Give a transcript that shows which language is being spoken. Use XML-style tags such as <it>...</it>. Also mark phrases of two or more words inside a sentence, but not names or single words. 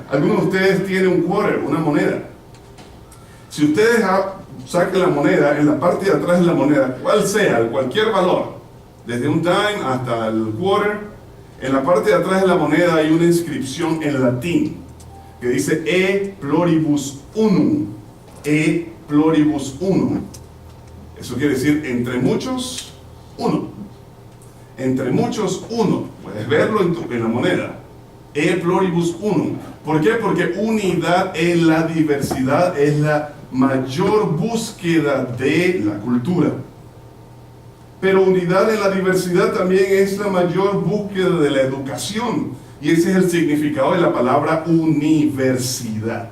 <es>Algunos de ustedes tienen un quarter, una moneda. Si ustedes saquen la moneda, en la parte de atrás de la moneda, cual sea, cualquier valor, desde un dime hasta el quarter, en la parte de atrás de la moneda hay una inscripción en latín que dice</es> <la>E pluribus unum. E pluribus unum.</la> <es>Eso quiere decir entre muchos, uno. Entre muchos, uno. Puedes verlo en la moneda.</es> <la>E pluribus unum.</la> <es>¿Por qué? Porque unidad en la diversidad es la mayor búsqueda de la cultura. Pero unidad en la diversidad también es la mayor búsqueda de la educación. Y ese es el significado de la palabra universidad.</es>